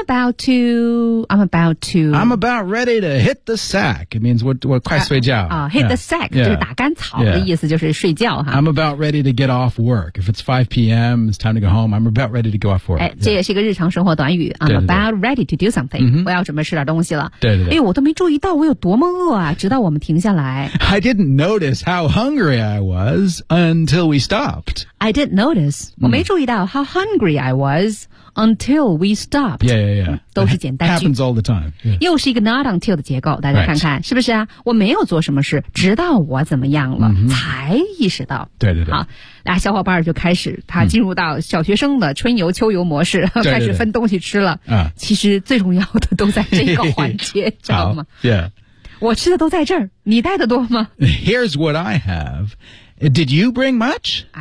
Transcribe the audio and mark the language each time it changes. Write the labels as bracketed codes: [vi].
[en] about ready to hit the sack It means 我快睡觉、 [zh] Hit the sack、就是打干草的意思就是睡觉、 [en] I'm about ready to get off work If it's 5 p.m. It's time to go home I'm about ready to go off work、 [zh] 这也是一个日常生活短语 I'm 对对对 [en] about ready to do somethingWe are 准备吃点东西了。 [zh] 对对对。哎呦，我都没注意到我有多么饿啊！直到我们停下来。 [en] I didn't notice how hungry I was until we stopped. I didn't notice.、我没注意到 how hungry I was until we stopped. Yeah, yeah, yeah. [zh] 都是简单句。 [en] Happens all the time.、 [zh] 又是一个 not until 的结构，大家看看、是不是啊？我没有做什么事，直到我怎么样了、才意识到。对对对。好。俩小伙伴就开始他进入到小学生的春游秋游模式、开始分东西吃了对对对、其实最重要的都在这个环节知道吗、我吃的都在这儿你带的多吗 [en] Here's what I have Did you bring much?